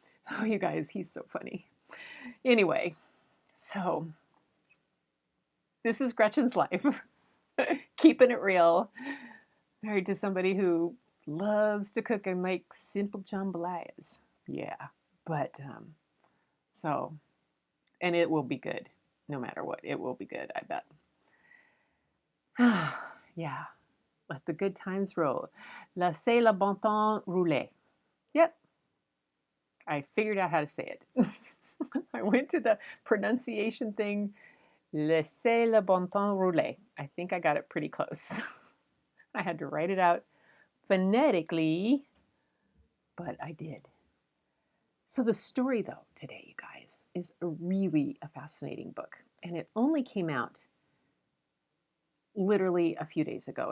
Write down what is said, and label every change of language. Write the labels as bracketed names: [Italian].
[English] Oh, you guys, he's so funny. Anyway, so this is Gretchen's life. Keeping it real. Married to somebody who loves to cook and make simple jambalayas. Yeah, but so, and it will be good. No matter what, it will be good, I bet. Yeah, let the good times roll. [French] Laissez le bon temps rouler. [English] Yep, I figured out how to say it. I went to the pronunciation thing. [French] Laissez le bon temps rouler. [English] I think I got it pretty close. I had to write it out phonetically, but I did. So the story, though, today, you guys, is really a fascinating book. And it only came out literally a few days ago.